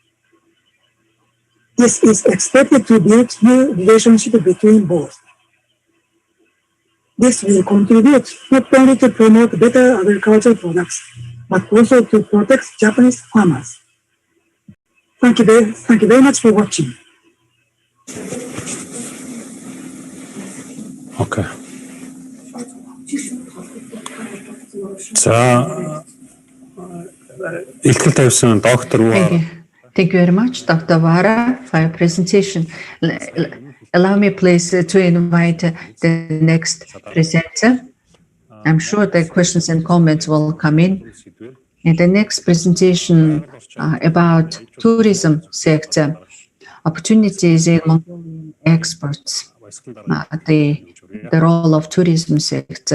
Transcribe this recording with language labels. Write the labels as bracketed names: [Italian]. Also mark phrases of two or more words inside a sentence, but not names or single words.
[English] This is expected to build new relationships between both. This will contribute not only to promote better agricultural products, but also to protect Japanese farmers. Thank you very much for watching. Okay. [Mongolian] За илтгэл тавьсан доктор [English] Thank you very much, Dr. Wara, for your presentation. Allow me, please, to invite the next presenter. I'm sure the questions and comments will come in. In the next presentation about tourism sector, opportunities in Mongolian exports, the role of tourism sector.